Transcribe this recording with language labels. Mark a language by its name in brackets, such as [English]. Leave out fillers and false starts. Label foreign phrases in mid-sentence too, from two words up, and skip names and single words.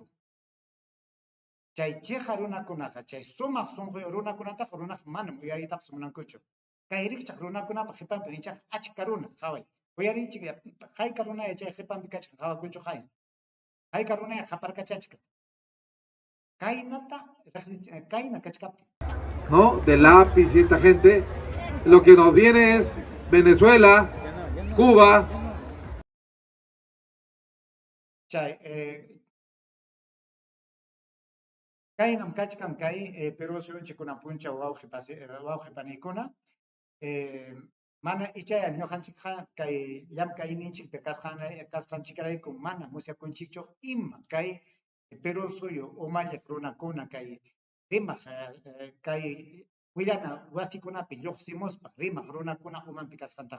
[Quechua] Chay chiqa runakunaqa, chay sumaq sunquy runakunataqa runaqa manam uyariytapas munankuchu. Kay rikchaq runakunapa qipanpi ichaq achka runa, qaway. Uyarichik, qayka runaya chay qipanpi kachka qawakuchu qay. Qayka runaya qaparkachachka. Kayna kachkapti. [Spanish] ¿No? De lápiz y esta gente, lo que nos viene es Venezuela, Cuba. [Quechua] Chay, kaynam kachkan kay Perú suyunchikuna puncha wawqi paniykuna. Mana ichaya ñuqanchikqa kay llamkayninchikpi kasqanchikrayku mana musyakunchikchu ima kay Perú suyu umalliq runakuna kay rimaq kay willana wasikunapi lluqsimuspa rimaq runakuna umanpi kasqantaqa.